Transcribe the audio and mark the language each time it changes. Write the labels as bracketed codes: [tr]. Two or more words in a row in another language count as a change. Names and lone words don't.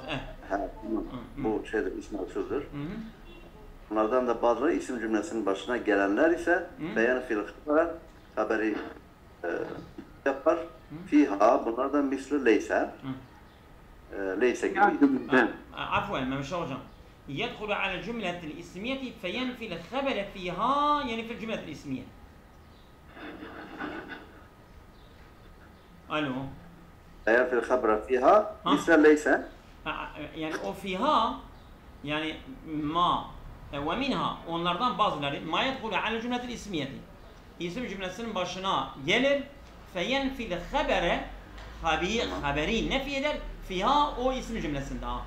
[tr] bu şeydir, ismi mevsuldür. Bunlardan da bazıları isim cümlesinin başına gelenler ise beyan fil haberi yapar. Fiha bunlardan [ar] مثل ليس. [tr] Leyse gibi. Afwan Mehmet hocam. [ar] يدخل على الجملة الإسمية فينفي الخبر فيها يعني في الجملة الإسمية. ألو. ينفي الخبر فيها مثل ليس. [tr] Yani o fiha yani ma ve minha onlardan bazıları [ar] ما يدخل على الجملة الإسمية. [tr] İsim cümlesinin başına gelir [ar] فينفي الخبر [tr] haberi nefi eder fiha o isim cümlesinde.